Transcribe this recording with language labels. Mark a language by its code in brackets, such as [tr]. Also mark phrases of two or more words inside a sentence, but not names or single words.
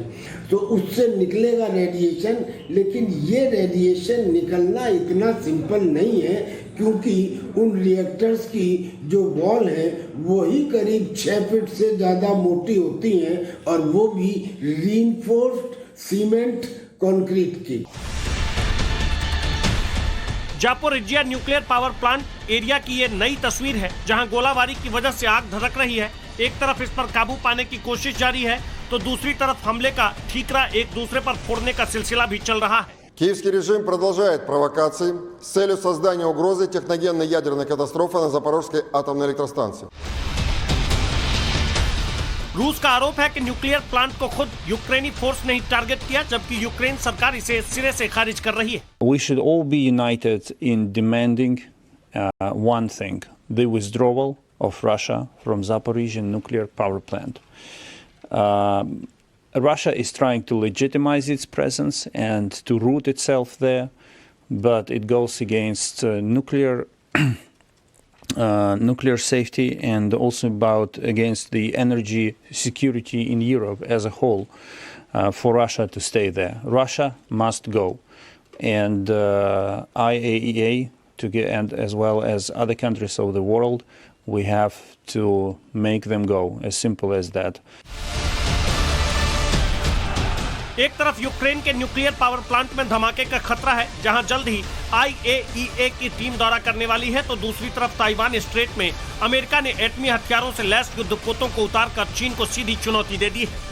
[hi] तो उससे निकलेगा रेडिएशन, लेकिन ये रेडिएशन निकलना इतना सिंपल नहीं है, क्योंकि उन रिएक्टर्स की जो वॉल है वो ही करीब 6 फीट से ज़्यादा मोटी होती हैं, और वो भी [en] reinforced cement concrete [hi] की। जापोरिजिया [en] nuclear power plant area [hi] की ये नई तस्वीर है, जहां गोलाबारी की वजह से आग धधक रही है। एक तरफ इस पर काबू पाने की कोशिश जारी है, तो दूसरी तरफ हमले का ठीकरा एक दूसरे पर फोड़ने का सिलसिला भी चल रहा है। [ru] Киевский режим продолжает провокации с целью создания угрозы техногенной ядерной катастрофы на Запорожской атомной электростанции. [hi] रूस का आरोप है कि [en] nuclear plant [hi] को खुद यूक्रेनी फोर्स ने ही टारगेट किया, जबकि यूक्रेन सरकार इसे सिरे से खारिज कर रही है। [en] We should all be united in demanding one thing: the withdrawal of Russia from Zaporizhzhia nuclear power plant. Russia is trying to legitimize its presence and to root itself there, but it goes against nuclear safety and also against the energy security in Europe as a whole for Russia to stay there. Russia must go, and IAEA and as well as other countries of the world, we have to make them go, as simple as that. [hi] एक तरफ यूक्रेन के [en] nuclear power plant [hi] में धमाके का खतरा है, जहां जल्द ही IAEA की टीम दौरा करने वाली है, तो दूसरी तरफ ताइवान स्ट्रेट में अमेरिका ने एटमी हथियारों से लैस युद्धपोतों को उतारकर चीन को सीधी चुनौती दे दी है।